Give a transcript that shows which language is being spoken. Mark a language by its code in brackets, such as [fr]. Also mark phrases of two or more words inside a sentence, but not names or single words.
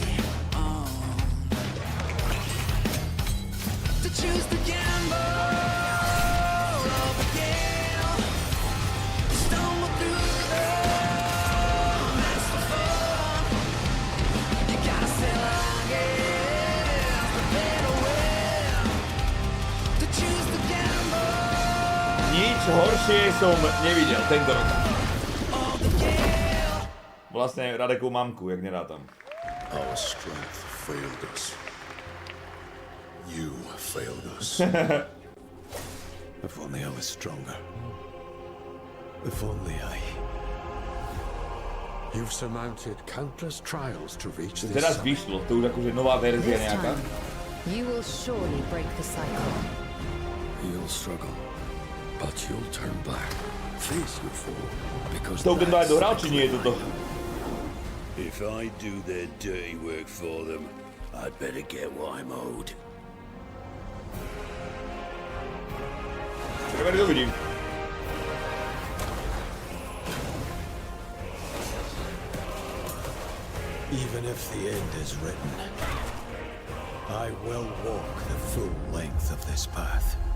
[en] Choose the gamble of a gale, stumble through the door, that's the fun. You gotta sail again, the better way to choose the gamble. [sk] Nič horšie som nevidel tento rok. Vlastne Radekovú mamku, jak nerátam. [en] Our strength failed us. You failed us. If only I was stronger. If only I... You've surmounted countless trials to reach this [sk] Teraz [en] summit. [sk] vyšlo, to už akože nová verzia nejaká. [en] You will surely break the cycle. You'll struggle, but you'll turn back. Face your fall, because [sk] To keď aj dohral, či nie je toto? [en] If I do their dirty work for them, I'd better get what I'm owed. Even if the end is written, I will walk the full length of this path.